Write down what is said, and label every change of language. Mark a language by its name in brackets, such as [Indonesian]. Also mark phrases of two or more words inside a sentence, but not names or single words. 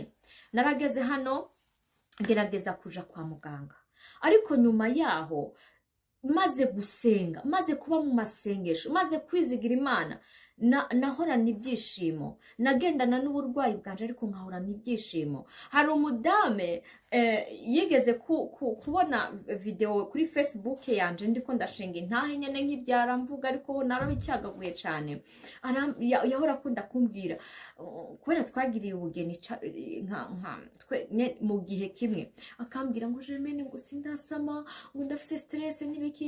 [Rundi] Narageze hano ngerageza kuja kwa muganga, ariko nyuma yaho maze gusenga, maze kuba mu masengesho, maze kwizigira Imana, nahorana ibyishimo. Nagendana n'uburwayi bwanje ariko nkahorana ibyishimo. Hari umudame yigeze kubona video kuri Facebook yanje ndiko ndashinga intahe nyene nk'ibyara mvuga, ariko narabicagaguye cyane. Yahora akunda kumbwira, kubera twagiriye ubugeni mu gihe kimwe, akambwira ngo Germaine, ngo sindasama, ngo ndafise stress n'ibiki.